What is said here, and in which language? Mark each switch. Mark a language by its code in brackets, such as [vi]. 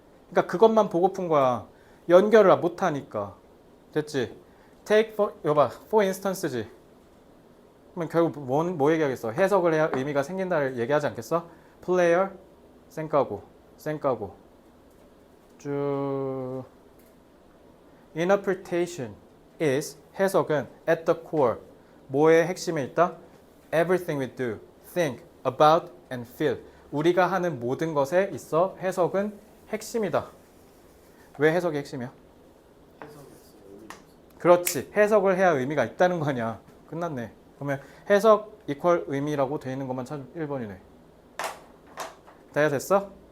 [ko] 그러니까 그것만 보고 푼 거야. 연결을 못 하니까. 됐지? [en] Take for, [ko] 이거 봐. [en] For instance지. [ko] 그러면 결국 뭐 얘기하겠어? 해석을 해야 의미가 생긴다를 얘기하지 않겠어? Player, 쌩까고, 쌩까고. 쭉. [en] Interpretation is, [ko] 해석은 [en] at the core. [ko] 뭐의 핵심에 있다? [en] Everything we do, think, about, and feel. [ko] 우리가 하는 모든 것에 있어 해석은 핵심이다. 왜 해석이 핵심이야? 그렇지. 해석을 해야 의미가 있다는 거 아니야. 끝났네. 그러면 해석 이퀄 의미라고 돼 있는 것만 찾으면 1번이네. 다 됐어?